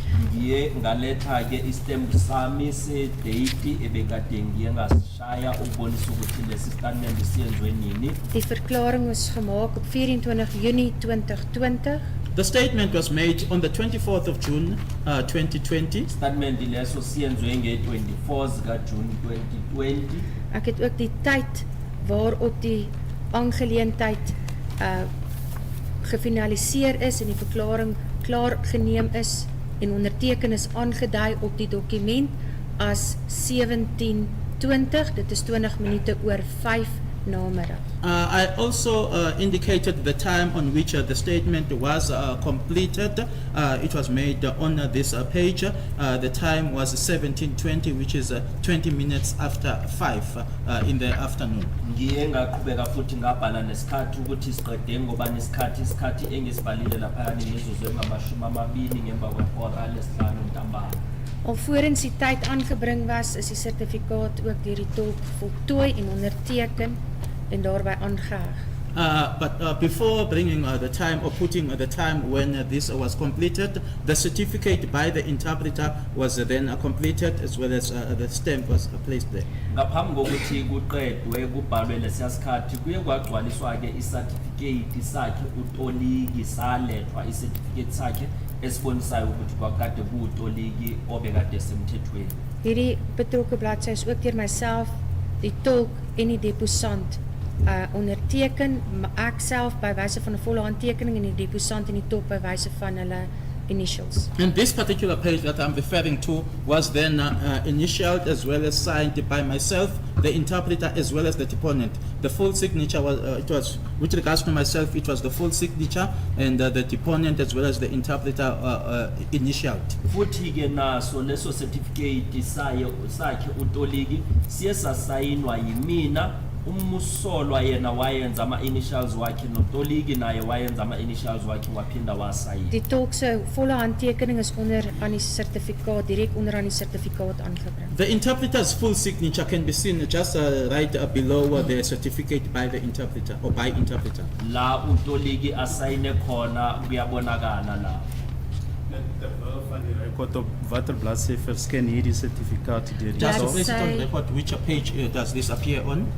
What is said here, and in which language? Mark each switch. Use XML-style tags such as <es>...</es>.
<zu>Ngiye ngaletha ke istamp sami se date ebekade ngiye ngasishaya ukubonisa ukuthi lesi statement siyenzwe nini.</zu> <af>Die verklaring was gemaak op 24 Junie 2020.</af> <en>The statement was made on the 24th of June 2020.</en> <zu>Statement leso siyenzwe nge-24 zika June 2020.</zu> <af>Ek het ook die tyd waarop die aangeleentheid gefinaliseer is en die verklaring klaar geneem is en onderteken is aangedui op die dokument as 17:20. Dit is 20 minute oor 5 namiddag.</af> <en>I also indicated the time on which the statement was completed. It was made on this page. The time was 17:20, which is 20 minutes after 5 in the afternoon.</en> <zu>Ngiye ngaqhubeka futhi ngabhala nesikhathi ukuthi siqede ngoba isikhathi engisibhalile lapha imizuzu engamashumi 20 ngemva kwehora lesihlanu ntambama.</zu> <af>Alvorens die tyd aangebring was, is die sertifikaat ook deur die tolk voltooi en onderteken en daarby aangeheg.</af> <en>But before bringing the time or putting the time when this was completed, the certificate by the interpreter was then completed as well as the stamp was placed there.</en> <zu>Ngaphambi kokuthi kuqedwe kubhalwe lesiya sikhathi kuye kwagcwaliswa ke i-certificate sakhe uToliki salethwa i-certificate sakhe esibonisayo ukuthi kwakade kuwuToliki obekade semthethweni.</zu> <af>Hierdie betrokke bladsy is ook deur myself, die tolk en die deposant onderteken, ek self by wyse van 'n volle handtekening en die deposant en die tolk by wyse van hulle initials.</af> <en>And this particular page that I'm referring to was then initialed as well as signed by myself, the interpreter as well as the deponent. The full signature was, with regards to myself, it was the full signature and the deponent as well as the interpreter initialed.</en> <zu>Futhi ke naso leso certificate sakhe uToliki siye sasayinwa yimina umusolwa yena wayenza ama-initials wakhe noToliki naye wayenza ama-initials wakhe waphinda wasayina.</zu> <af>Die tolk se volle handtekening is onder aan die sertifikaat, direk onder aan die sertifikaat aangebring.</af> <en>The interpreter's full signature can be seen just right below the certificate by the interpreter or by interpreter.</en> <zu>La uToliki asayine khona kuyabonakala la.</zu> <af>Van die record op watter bladsy verskyn hierdie sertifikaat deur die</af> <en>Just to</en> <af>Bladsy-</af> <en>place it on record, which page does this appear on?</en>